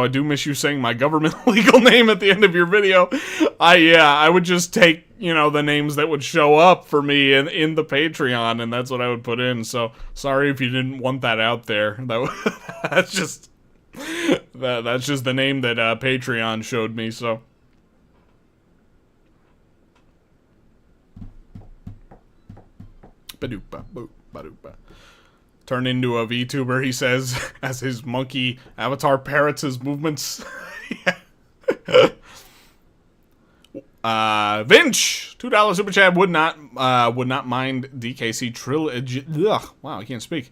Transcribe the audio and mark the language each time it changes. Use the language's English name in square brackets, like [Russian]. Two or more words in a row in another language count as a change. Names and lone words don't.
[English] I do miss you saying my government legal name at the end of your video. I would just take, you know, the names that would show up for me in the Patreon, and that's what I would put in. So sorry if you didn't want that out there. That's just the name that Patreon showed me. So ba-doop-ba, boop, ba-doop-ba. Turn into a VTuber, he says, as his monkey avatar parrots his movements. Vinch, $2 super chat. Would not mind DKC trilogy. Ugh, wow, I can't speak.